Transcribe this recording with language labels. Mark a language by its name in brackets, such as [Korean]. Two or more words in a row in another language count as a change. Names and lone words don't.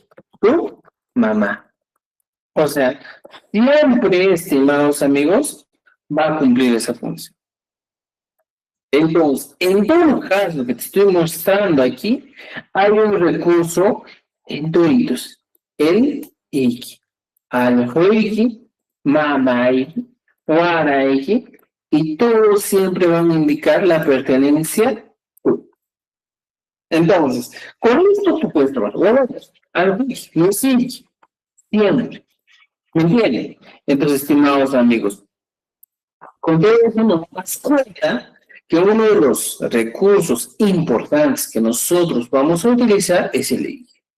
[Spanish] Tú, mamá. O sea, siempre, estimados amigos, va a cumplir esa función. Entonces, en todo caso que te estoy mostrando aquí, hay un recurso en toditos. [Quechua] El iki, aljoiki, mamaiki, waraiki, [Spanish] y todos siempre van a indicar la pertenencia. Entonces, con esto tú puedes trabajar. Aljoiki, no es iki, siempre. ¿Me entienden? Entonces, estimados amigos, con todo eso nos damos cuenta que uno de los recursos importantes que nosotros vamos a utilizar es el IG.